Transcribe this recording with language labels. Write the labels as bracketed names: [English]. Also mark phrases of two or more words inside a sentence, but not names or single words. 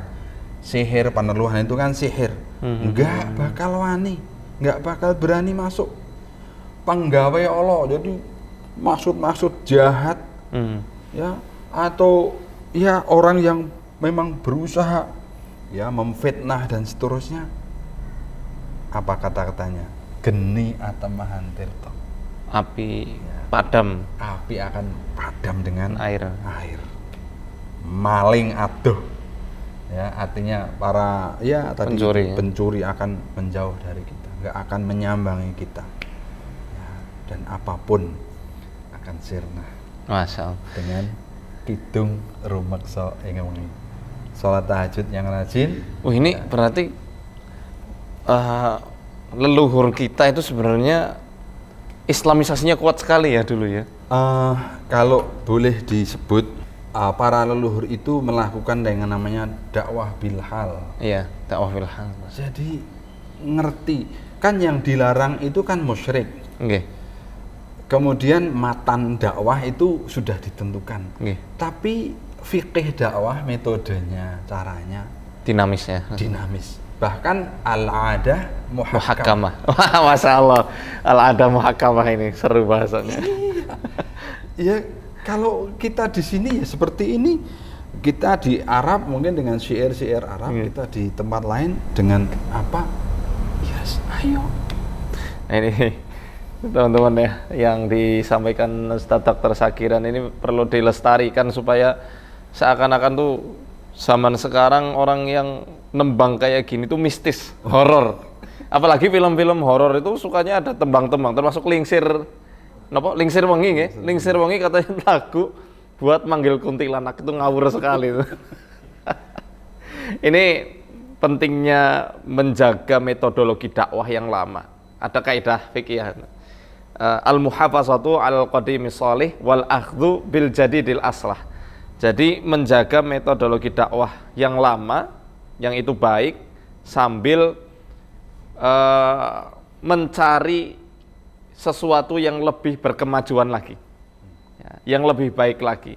[Indonesian] Sihir, paneluhan itu kan sihir, enggak bakal wani, enggak bakal berani masuk. Penggawe Allah, jadi maksud jahat, ya, atau ya orang yang memang berusaha ya memfitnah dan seterusnya. Apa kata-katanya? [Javanese] Geni atamahan tirta. [Indonesian] Api padam. Api akan padam dengan Air. [Javanese] Maling aduh. [Indonesian] Ya, artinya para ya tadi pencuri akan menjauh dari kita, nggak akan menyambangi kita. Ya, dan apapun akan sirna. [Arabic] ما شاء الله. [Indonesian] Dengan kidung rumeksa ing wengi. Salat tahajud yang rajin. Ini berarti leluhur kita itu sebenarnya Islamisasinya kuat sekali ya dulu ya. Kalau boleh disebut, para leluhur itu melakukan dengan namanya dakwah bilhal. Iya, dakwah bilhal. Jadi ngerti kan yang dilarang itu kan musyrik. Okay. Kemudian matan dakwah itu sudah ditentukan. Okay. Tapi fikih dakwah metodenya, caranya dinamis. [Arabic] Bahkan العادة محكمة. [Indonesian] Wah, [Arabic] ما شاء الله، العادة محكمة [Indonesian] ini seru bahasanya. Ya, kalau kita di sini ya seperti ini, kita di Arab mungkin dengan syair-syair Arab, kita di tempat lain dengan apa? Yes, ayo. Nah, ini teman-teman ya, yang disampaikan Ustaz Dr. Sakiran ini perlu dilestarikan supaya seakan-akan tuh zaman sekarang orang yang nembang kayak gini tuh mistis, horor. Apalagi film-film horor itu sukanya ada tembang-tembang, termasuk Lingsir Wengi ya. Lingsir Wengi katanya lagu buat manggil kuntilanak, itu ngawur sekali itu. Ini pentingnya menjaga metodologi dakwah yang lama. Ada kaidah fikih [Arabic] المحافظة القديم الصالح والأخذ بالجديد الأصلح. [Indonesian] Jadi menjaga metodologi dakwah yang lama, yang itu baik, sambil mencari sesuatu yang lebih berkemajuan lagi, ya, yang lebih baik lagi.